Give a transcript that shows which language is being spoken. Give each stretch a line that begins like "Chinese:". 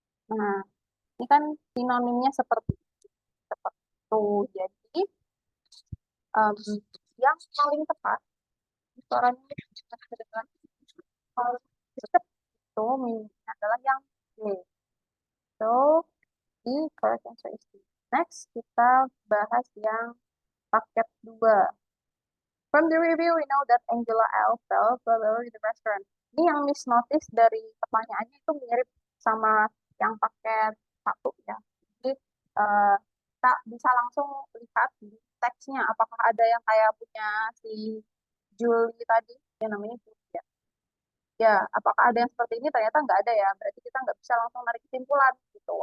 Indonesian: Nah, ini kan sinonimnya seperti itu. Jadi, em, yang paling tepat suaranya kedengaran kalau deket itu minusnya adalah yang D.
English: So, the correct answer is D. Next,
Indonesian: kita bahas yang paket 2.
English: From the review, we know that Angela L fell below the restaurant.
Indonesian: Ini yang miss notice dari pertanyaannya itu mirip sama yang paket 1 ya. Jadi, kita bisa langsung lihat di teksnya apakah ada yang kayak punya si Julie tadi, yang namanya Julie ya. Ya, apakah ada yang seperti ini? Ternyata nggak ada ya. Berarti kita nggak bisa langsung narik kesimpulan gitu.